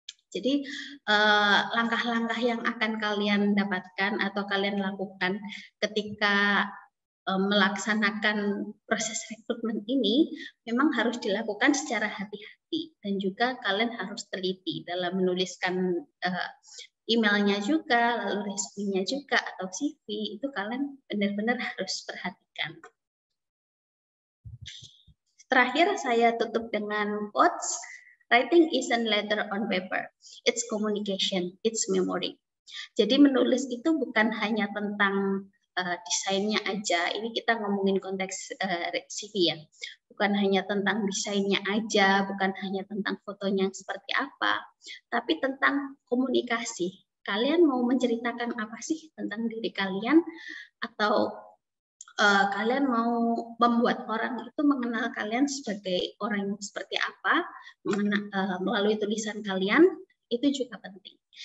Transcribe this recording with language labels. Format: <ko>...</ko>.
<id>Jadi langkah-langkah yang akan kalian dapatkan atau kalian lakukan ketika melaksanakan proses rekrutmen ini memang harus dilakukan secara hati-hati, dan juga kalian harus teliti dalam menuliskan emailnya juga, lalu resume-nya juga atau CV, itu kalian benar-benar harus perhatikan. Terakhir saya tutup dengan quotes.</id> <en>Writing isn't letter on paper, it's communication, it's memory.</en> <id>Jadi menulis itu bukan hanya tentang desainnya aja. Ini kita ngomongin konteks CV ya. Bukan hanya tentang desainnya aja, bukan hanya tentang fotonya seperti apa, tapi tentang komunikasi. Kalian mau menceritakan apa sih tentang diri kalian, atau kalian mau membuat orang itu mengenal kalian sebagai orang yang seperti apa melalui tulisan kalian, itu juga penting.</id>